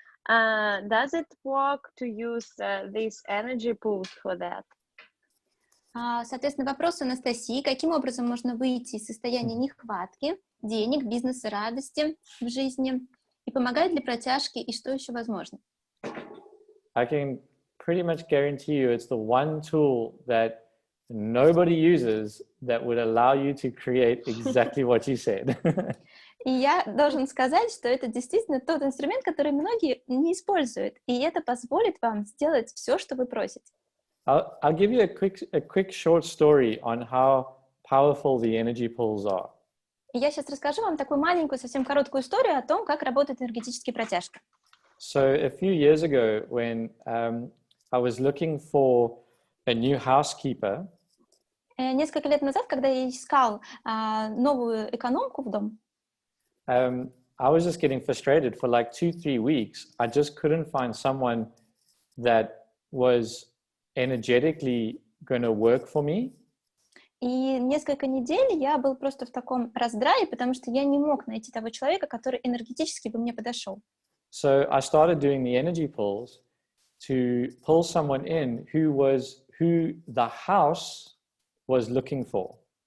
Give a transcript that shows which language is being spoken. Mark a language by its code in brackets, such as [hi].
[en] Does it work to use this energy pools for that? [ru] Соответственно, вопрос Анастасии: каким образом можно выйти из состояния нехватки денег, бизнеса, радости в жизни, и помогает ли протяжки, и что еще возможно? [en] I can pretty much guarantee you it's the one tool that nobody uses that would allow you to create exactly what you said. [ru] И я должен сказать, что это действительно тот инструмент, который многие не используют, и это позволит вам сделать все, что вы просите. [en] I'll give you a quick short story on how powerful the energy pools are. [ru] И я сейчас расскажу вам такую маленькую, совсем короткую историю о том, как работают энергетические протяжки. [en] So a few years ago, when I was looking for a new housekeeper, [ru] Несколько лет назад, когда я искал новую экономку в дом, [en] I was just getting frustrated for like 2-3 weeks. I just couldn't find someone that was energetically going to work for me. [ru] И несколько недель я был просто в таком раздрае, потому что я не мог найти того человека, который энергетически бы мне подошел. [en] So I started doing the energy pulls to pull someone in who the house was looking for.